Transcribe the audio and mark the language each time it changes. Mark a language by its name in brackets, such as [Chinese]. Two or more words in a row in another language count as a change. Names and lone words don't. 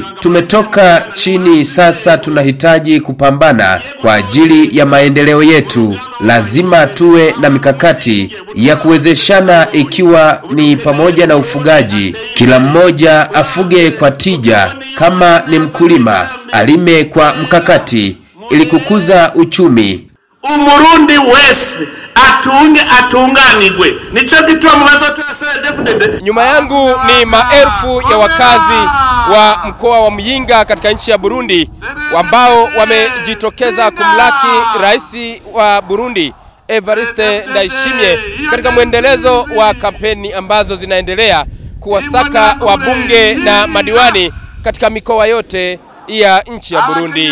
[Swahili] Tumetoka chini, sasa tunahitaji kupambana kwa ajili ya maendeleo yetu. Lazima tuwe na mikakati ya kuwezeshana, ikiwa ni pamoja na ufugaji. Kila mmoja afuge kwa tija, kama ni mkulima alime kwa mkakati ili kukuza uchumi. [Rundi] Umurundi wese atunganigwe. Nicho gitwa mu bazoto ya CNDD-FDD. [Swahili] Nyuma yangu ni maelfu ya wakazi wa mkoa wa Muyinga katika nchi ya Burundi ambao wamejitokeza kumlaki rais wa Burundi Evariste Ndayishimiye katika mwendelezo wa kampeni ambazo zinaendelea kuwasaka wabunge na madiwani katika mikoa yote ya nchi ya Burundi.